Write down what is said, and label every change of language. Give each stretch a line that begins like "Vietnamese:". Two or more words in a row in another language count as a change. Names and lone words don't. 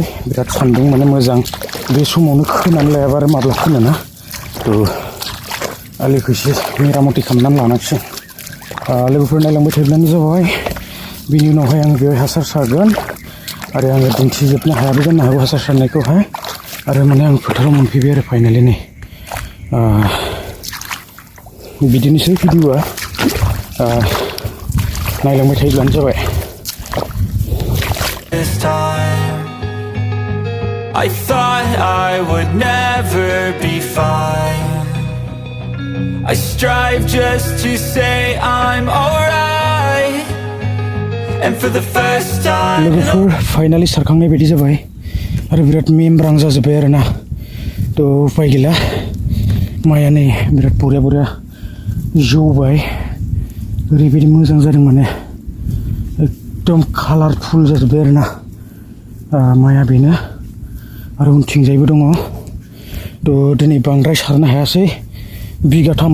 Bodo: बिराद सान्दुं माने मोजां बे समावनो खोनानै लायाबा आरो माब्ला खोनो थ' आलिखौ एसे मेरामति खालामनानै लानांसिगोन लोगोफोर नायलांबाय थायोब्लानो जाबाय बिनि उनावहाय आङो बेवहाय हासार सारगोन आरो आङो दिन्थिजोबनो हायाबो जानो हागौ हासार सारनायखौहाय आरो माने आं फोथाराव मोनफैबाय आरो फाइनालि नै बिदिनोसै भिडिअ'आ नायलांबाय थायोब्लानो जाबाय
English: I thought I would never be fine. I strive just to say I'm alright. And for the first time
Bodo: लोगोफोर फाइनाली सारखांनाय बायदि जाबाय आरो बिराद मेमब्रां जाजोब्बाय आरोना थ' उपाय गैला माइआ नै बिराद बरिया बरिया जौबाय ओरैबायदि मोजां जादों माने एकदम कालारफुल जाजोब्बाय आरोना माइआ बेनो आरो उनथिंजायबो दङ थ' दिनै बांद्राय सारनो हायासै बिगाथाम